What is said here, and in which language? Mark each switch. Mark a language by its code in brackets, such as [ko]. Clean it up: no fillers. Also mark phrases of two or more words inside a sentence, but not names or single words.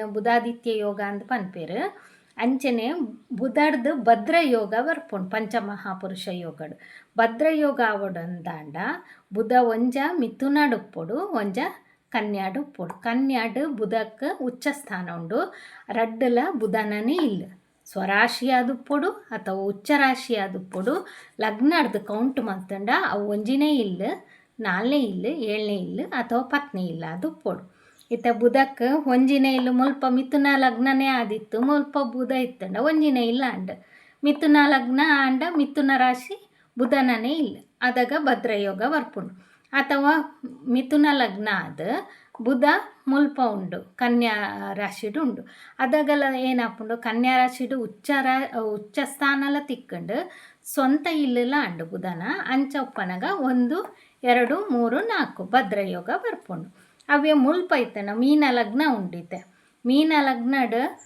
[tcy] ಬುಧಾದಿತ್ಯ ಯೋಗ ಅಂತ ಪನ್ಪೇರು ಅಂಚನೆ ಬುಧರ್ದು ಭದ್ರ ಯೋಗ ಬರ್ಪುಂಡು ಪಂಚಮಹಾಪುರುಷ ಯೋಗಡು ಭದ್ರ ಯೋಗ ಆವಡು ಅಂದಾಂಡ ಬುಧ ಒಂಜ ಮಿಥುನಾಡು ಉಪ್ಪೊಡು ಒಂಜ ಕನ್ಯಾಡು ಉಪ್ಪೊಡು ಕನ್ಯಾಡು ಬುಧಕ್ಕೆ ಉಚ್ಚ ಸ್ಥಾನ ಉಂಡು ರಡ್ಡಲ ಬುಧನನೇ ಇಲ್ಲ ಸ್ವರಾಶಿಯಾದ ಉಪ್ಪೊಡು ಅಥವಾ ಉಚ್ಚ ರಾಶಿಯಾದ ಉಪ್ಪೊಡು ಲಗ್ನಡ್ದು ಕೌಂಟ್ ಮಾಡ್ತಂಡ ಅವು ಒಂಜಿನೇ ಇಲ್ಲ 4ನೇ ಇಲ್ಲ 7ನೇ ಇಲ್ಲ ಅಥವಾ 10ನೇ ಇಲ್ಲ ಅದು ಉಪ್ಪೊಡು ಇತ್ತ ಬುಧಕ್ಕೆ ಒಂಜಿನೇ ಇಲ್ಲ ಮುಲ್ಪ ಮಿಥುನ ಲಗ್ನನೇ ಆದಿತ್ತು ಮುಲ್ಪ ಬುಧ ಇತ್ತಂಡ ಒಂಜಿನೇ ಇಲ್ಲ ಅಂಡ ಮಿಥುನ ಲಗ್ನ ಅಂಡ ಮಿಥುನ ರಾಶಿ ಬುಧನನೇ ಇಲ್ಲ ಅದಾಗ ಭದ್ರಯೋಗ ಬರ್ಪುಂಡು ಅಥವಾ ಮಿಥುನ ಲಗ್ನ ಆದ ಬುಧ ಮುಲ್ಪ ಉಂಡು ಕನ್ಯಾ ರಾಶಿಡು ಉಂಡು ಅದಾಗಲ್ಲ ಏನಾಪುಂಡು ಕನ್ಯಾ ರಾಶಿಡು ಉಚ್ಚ ಸ್ಥಾನಲ ತಿಕ್ಕಂಡು ಸ್ವಂತ ಇಲ್ಲಲ್ಲ ಅಂಡು ಬುಧನ ಅಂಚ ಉಪ್ಪನಗ 1 2 3 4 ಭದ್ರಯೋಗ ಬರ್ಪುಂಡು ಅವೇ ಮುಲ್ಪ ಇತ್ತನ ಮೀನ ಲಗ್ನ ಉಂಡಿತ್ತೆ ಮೀನ ಲಗ್ನಡ್